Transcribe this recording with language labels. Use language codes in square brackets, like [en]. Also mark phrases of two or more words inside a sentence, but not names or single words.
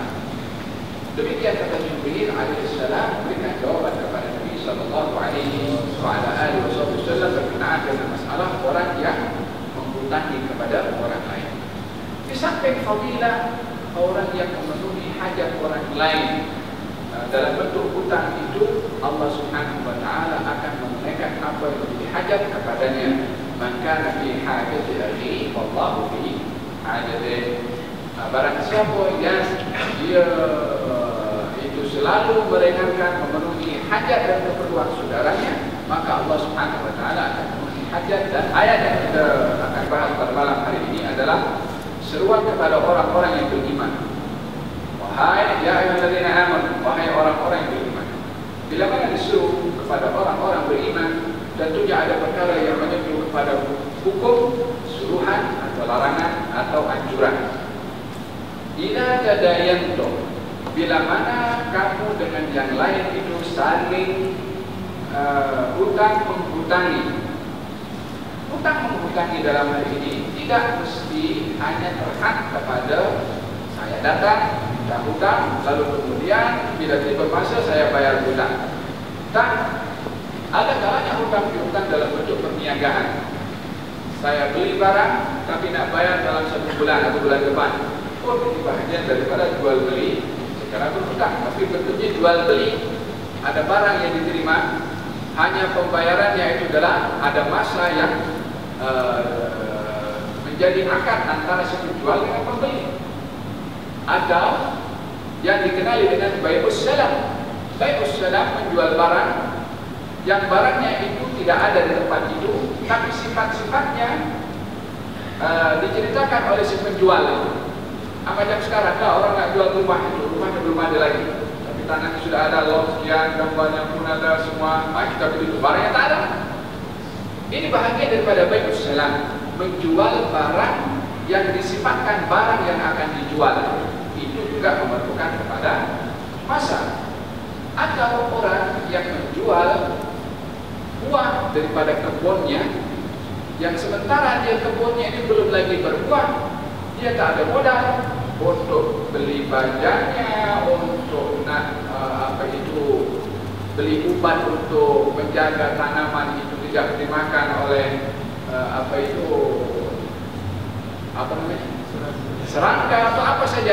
[ms] Demikian kata Jibril alaihissalam memberikan jawaban kepada Nabi [ar] صلى الله عليه وسلم [ms] berkenaan dengan masalah orang yang menghutangi kepada orang lain. Di samping fadilah orang yang memenuhi hajat orang lain dalam bentuk hutang itu, Allah [ar] سبحانه وتعالى [ms] akan menunaikan apa yang menjadi hajat kepadanya. Maka [ar] في حاجة أخي والله في حاجة. [ms] Barang siapa yang dia itu selalu meringankan memenuhi hajat dan keperluan saudaranya, maka Allah [ar] سبحانه وتعالى [ms] akan memenuhi hajat. Dan ayat yang kita akan bahas pada malam hari ini adalah seruan kepada orang-orang yang beriman. Wahai [ar] يا أيها الذين آمنوا, [ms] wahai orang-orang yang beriman. Bila mana disuruh kepada orang-orang beriman, tentunya ada perkara yang menyuruh kepada hukum, suruhan atau larangan atau anjuran. [ar] إذا تداينتم, [ms] bila mana kamu dengan yang lain itu saling hutang menghutangi. Hutang menghutangi dalam hal ini tidak mesti hanya terhad kepada saya datang minta hutang, lalu kemudian bila tiba masa saya bayar hutang. Tak, ada kalanya hutang piutang dalam bentuk perniagaan. Saya beli barang tapi nak bayar dalam 1 bulan atau bulan depan. Ini bahagian daripada jual beli secara berhutang, tapi bentuknya jual beli. Ada barang yang diterima, hanya pembayarannya itu adalah ada masa yang menjadi akad antara si penjual dengan pembeli. Atau yang dikenali dengan [ar] بيع السلم. بيع السلم [ms] menjual barang yang barangnya itu tidak ada di tempat itu, tapi sifat-sifatnya diceritakan oleh si penjual itu. Macam sekarang lah orang nak jual rumah itu, rumahnya belum ada lagi, tapi tanahnya sudah ada, lot sekian, gambarnya pun ada semua. Kita beli itu, barangnya tak ada. Ini bahagian daripada [ar] بيع السلم, [ms] menjual barang yang disifatkan barang yang akan dijual. Itu juga memerlukan kepada masa. Atau orang yang menjual buah daripada kebunnya, yang sementara dia kebunnya ini belum lagi berbuah, dia tak ada modal untuk beli bajanya, untuk nak beli ubat untuk menjaga tanaman itu tidak dimakan oleh serangga atau apa saja.